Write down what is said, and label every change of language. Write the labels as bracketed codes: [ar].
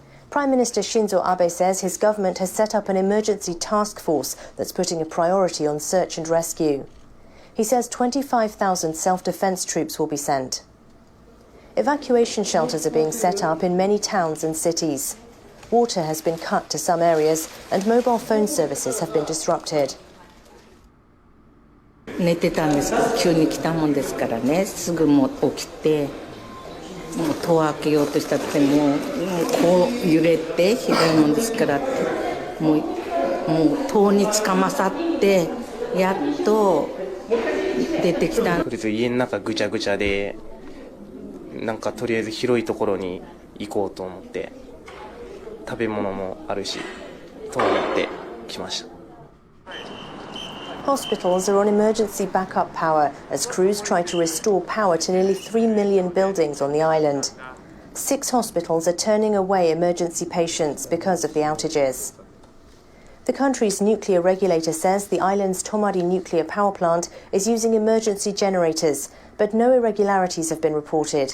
[en] Prime Minister Shinzo Abe says his government has set up an emergency task force that's putting a priority on search and rescue. He says 25,000 self-defense troops will be sent. Evacuation shelters are being set up in many towns and cities. Water has been cut to some areas and mobile phone services have been disrupted. [ja] 寝てたんですけど急に来たもんですからねすぐもう起きてもう戸を開けようとしたってもうこう揺れてひどいもんですからもう戸につかまさってやっと出てきた。とりあえず家の中ぐちゃぐちゃでなんかとりあえず広いところに行こうと思って食べ物もあるしと思って来ました。 [en] Hospitals are on emergency backup power as crews try to restore power to nearly 3 million buildings on the island. 6 hospitals are turning away emergency patients because of the outages. The country's nuclear regulator says the island's Tomari nuclear power plant is using emergency generators, but no irregularities have been reported.